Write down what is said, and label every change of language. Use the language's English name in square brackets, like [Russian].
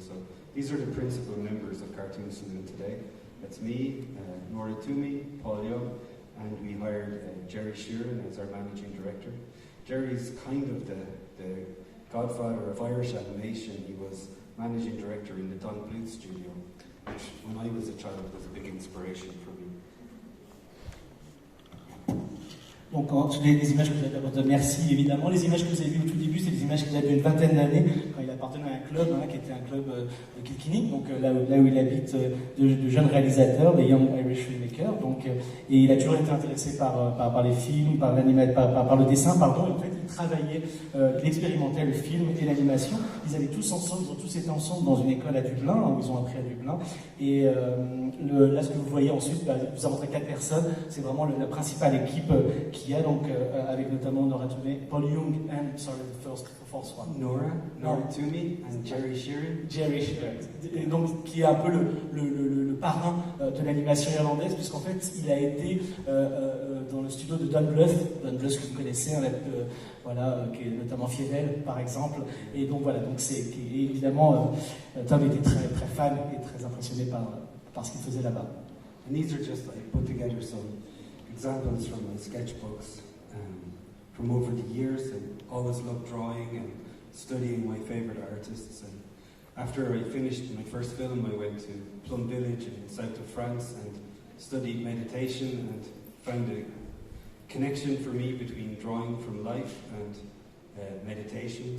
[English] So these are the principal members of Cartoon Saloon today. That's me, Nora Toomey, Paul Young, and we hired Jerry Sheeran as our managing director. Jerry's kind of the godfather of Irish animation. He was managing director in the Don Bluth studio, which when I was a child was a big inspiration for me. [French] Donc, les images que vous avez d'abord, merci évidemment. Les images que vous avez vues au tout début, c'est des images qu'il avait une vingtaine d'années, quand il appartenait à un club, qui était un club de Kilkenny, donc là où il habite, de jeunes réalisateurs, les Young Irish Filmmakers. Donc, et il a toujours été intéressé par les films, par le dessin, pardon. Et en fait, il travaillait, il expérimentait le film et l'animation. Ils allaient tous ensemble, ils ont tous été ensemble dans une école à Dublin, où ils ont appris à Dublin. Et là, ce que vous voyez ensuite, je vous ai montré 4 personnes, c'est vraiment la principale équipe qu'il y a, donc avec notamment Nora Toomey, Paul Young [English] and, sorry, the fourth one. Nora Toomey and Jerry Sheeran. [French] Jerry Sheeran, et donc qui est un peu le parrain de l'animation irlandaise, puisqu'en fait il a été dans le studio de Don Bluth que vous connaissez, voilà, qui est notamment Fievel par exemple, et donc voilà, donc évidemment Tom était très très fan et très impressionné par ce qu'il faisait là-bas. [English] And these are just, I put together some examples from my sketchbooks from over the years. I always loved drawing and studying my favourite artists. And after I finished my first film, I went to Plum Village in the south of France and studied meditation and found a connection for me between drawing from life and meditation.